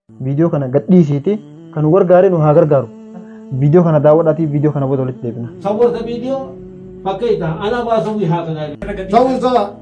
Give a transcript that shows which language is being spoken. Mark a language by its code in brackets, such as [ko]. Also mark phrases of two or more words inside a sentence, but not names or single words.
[om] Video kana gadhiisiiti kan gargaare nu haa gargaaru. Video kana daawwadhaatii video kana booda walitti deebina. [ar] صورت فيديو فكيتها انا بسوي هكذا سوي سوا